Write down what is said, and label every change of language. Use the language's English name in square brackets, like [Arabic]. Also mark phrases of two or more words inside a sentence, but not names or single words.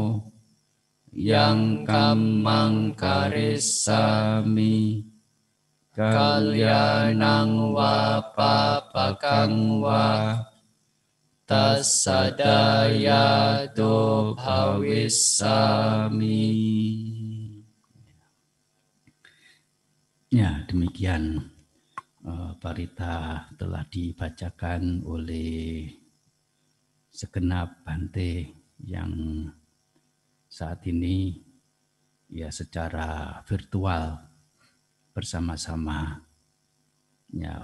[Pali] yang kammang karissami kalyanang wa papakang wa tassadayado bhavissami. [Indonesian] Ya, demikian parita telah dibacakan oleh segenap Bante yang saat ini ya secara virtual bersama-sama ya